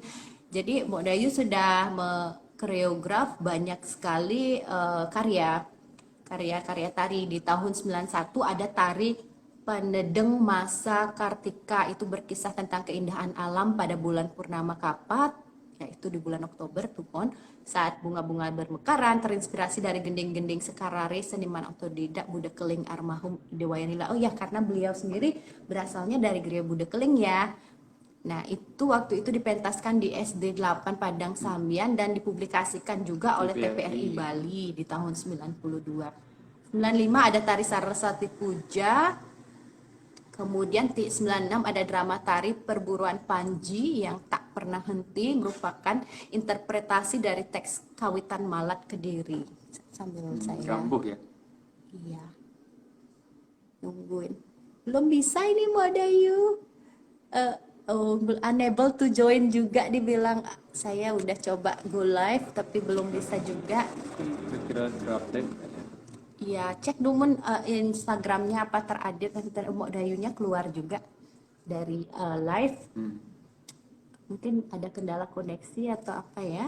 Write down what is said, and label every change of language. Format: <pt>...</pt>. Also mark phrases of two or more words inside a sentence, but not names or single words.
<id>Jadi Mbok Dayu sudah koreograf banyak sekali karya-karya tari. Di tahun 91 ada tari Panedeng Masa Kartika, itu berkisah tentang keindahan alam pada bulan purnama Kapat, yaitu di bulan Oktober Tupon, saat bunga-bunga bermekaran, terinspirasi dari gending-gending Sekarare, seniman otodidak Bude Keling almarhum Dewayanila. Oh ya, karena beliau sendiri berasalnya dari gereja Bude Keling ya. Nah, itu waktu itu dipentaskan di SD 8 Padang Sambian dan dipublikasikan juga oleh TPRI Bali di tahun 92. 95 ada tari Saraswati Puja. Kemudian 96 ada drama tari Perburuan Panji yang tak pernah henti, merupakan interpretasi dari teks Kawitan Malat Kediri. Sambil saya Gambuk ya? Iya. Nungguin. Belum bisa ini Mbak Dayu.</id> <en>Unable to join</en> <id>juga dibilang. Saya udah coba</id> <en>go live</en> <id>tapi belum bisa juga. Kira-kira terupdate? Iya, cek dulu Instagramnya apa terupdate, nanti Mbak Dayunya keluar juga dari live. Mungkin ada kendala koneksi atau apa ya.</id>